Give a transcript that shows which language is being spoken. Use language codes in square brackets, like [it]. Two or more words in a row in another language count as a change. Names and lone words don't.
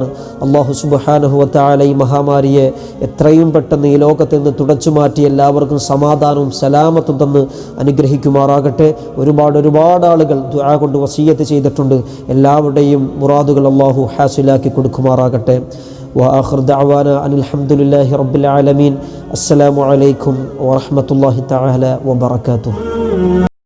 [ml] അല്ലാഹു [ar] سبحانه وتعالى [ml] ഈ മഹാമാരിയെ എത്രയും പെട്ടെന്ന് ഈ ലോകത്ത് നിന്ന് തുടച്ചു മാറ്റി എല്ലാവർക്കും സമാധാനവും സലാമത്തും തന്ന് അനുഗ്രഹിക്കുമാറാകട്ടെ. ഒരുപാട് ആളുകൾ ദുആ കൊണ്ട് വസിയ്യത്ത് ചെയ്തിട്ടുണ്ട്. എല്ലാവരുടെയും മുറാദുകൾ അല്ലാഹു ഹാസിലാക്കി കൊടുക്കുമാറാകട്ടെ. [ar] وآخر دعوانا أن الحمد لله رب العالمين. السلام عليكم ورحمة الله تعالى وبركاته.